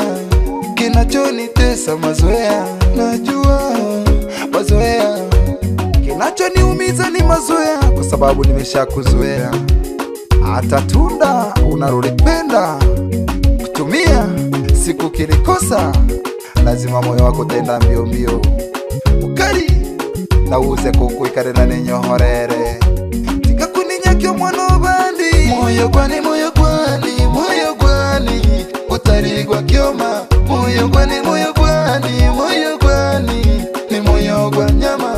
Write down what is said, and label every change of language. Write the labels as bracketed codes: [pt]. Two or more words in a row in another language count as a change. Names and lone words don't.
[sw] Kinachonitesa mazoea, najua mazoea. Kinachoniumiza ni mazoea, kwa sababu nimeshakuzoea. Hata tunda unalolipenda kutumia, siku kilikosa lazima moyo wako tenda mbio mbio. [kuj] Ukari na uze kukuikare na ninyohorere. Tika kuninyakyo mwana bandi. Moyo gwani utarigwa kioma. Moyo gwani ni moyo gwa nyama.